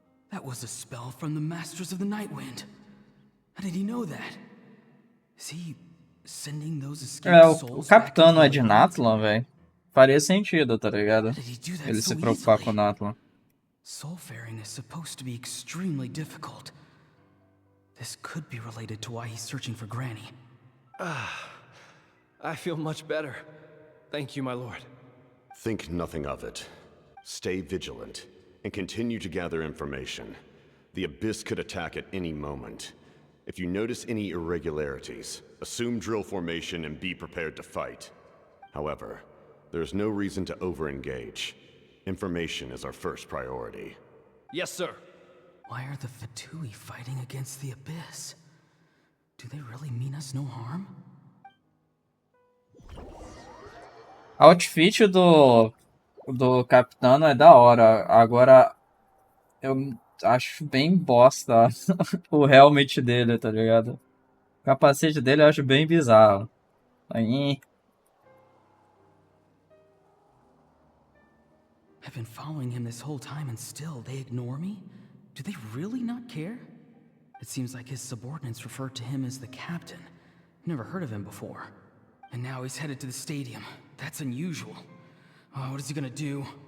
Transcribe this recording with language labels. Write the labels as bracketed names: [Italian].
[English] That was a spell from the Masters of the Nightwind. How did he know that? Is he sending those escaped souls [Portuguese] o capitão não é de Natlan, velho. Faria sentido, tá ligado? Ele se preocupar com Natlan. [English] Soulfaring is supposed to be extremely difficult. This could be related to why he's searching for Granny. I feel much better. Thank you, my lord. Think nothing of it. Stay vigilant, and continue to gather information. The Abyss could attack at any moment. If you notice any irregularities, assume drill formation and be prepared to fight. However, there's no reason to over-engage. Information is our first priority. Yes, sir. Why are the Fatui fighting against the Abyss? Do they really mean us no harm? [Portuguese] Outfit do Capitano é da hora. Agora, eu acho bem bosta o helmet dele, tá ligado? O capacete dele eu acho bem bizarro. Aí... [English] I've been following him this whole time and still they ignore me? Do they really not care? It seems like his subordinates refer to him as the captain. Never heard of him before. And now he's headed to the stadium. That's unusual. What is he gonna do?